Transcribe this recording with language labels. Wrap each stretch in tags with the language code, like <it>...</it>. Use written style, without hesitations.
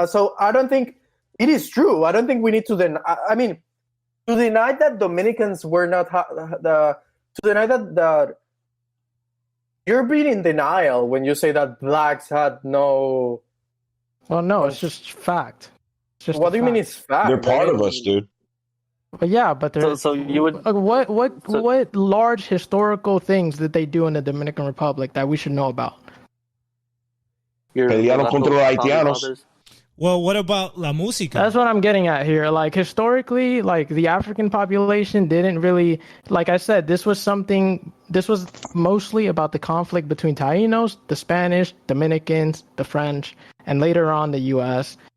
<en>So I don't think it is true. I don't think we need to to deny that Dominicans were not to deny that you're being in denial when you say that blacks had no. Well, no, it's just fact. It's just what do you mean it's fact? They're part of us, dude. But yeah, but so you would what large historical things did they do in the Dominican Republic that we should know about?</en> <es>Pelearon contra los haitianos.</es> <en>Well, what about</en> <es>la música?</es> <en>That's what I'm getting at here. Like, historically, like, the African population didn't really, like I said, this was mostly about the conflict between Tainos, the Spanish, Dominicans, the French, and later on the U.S.</en>